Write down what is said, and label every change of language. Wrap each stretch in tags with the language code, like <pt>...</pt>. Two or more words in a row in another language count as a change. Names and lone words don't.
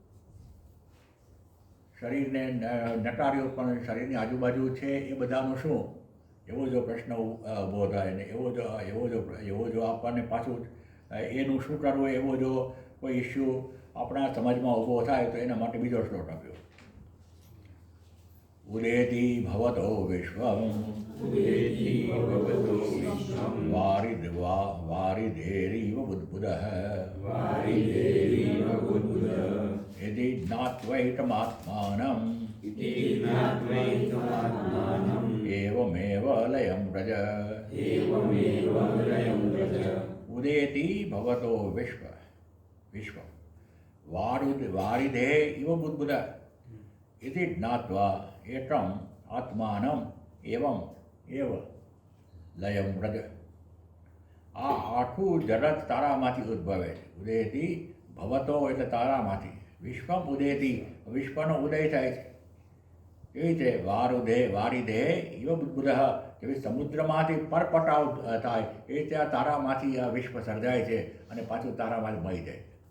<gu>શરીરને નકાર્યું, પણ શરીરની આજુબાજુ છે એ બધાનું શું? એવો જો પ્રશ્ન ઊભો થાય ને એવો જો આપણને પાછું એનું શું કરવું એવો જો કોઈ ઇસ્યુ આપણા સમાજમાં ઊભો થાય તો એના માટે બીજો શ્લોક આપ્યો।</gu> <sa>ઉદેતિ ભવતો વિશ્વમ वारिधेरिव बुद्बुदः वारिधेरिव बुद्बुदः यदि ज्ञात्वैतमात्मानम् इति ज्ञात्वैतमात्मानम् एवमेव लयं व्रज एवमेव लयं व्रज उदेति भवतो विश्वं वारिधे इव बुद्बुद इति ज्ञात्वा एतम् आत्मानम् एवं एव લયમ વ્રજ.</sa> <gu>આ આખું જગત તારામાંથી ઉદ્ભવે છે. ઉદયથી ભવતો એટલે તારામાંથી, વિશ્વમ ઉદયથી વિશ્વનો ઉદય થાય છે. એવી રીતે</gu> <sa>વારિધે ઇવ બુદ્બુદ,</sa> <gu>જેવી સમુદ્રમાંથી પરપટાવ થાય એ રીતે આ તારામાંથી આ વિશ્વ સર્જાય છે અને પાછું તારામાંથી મળી જાય છે.</gu>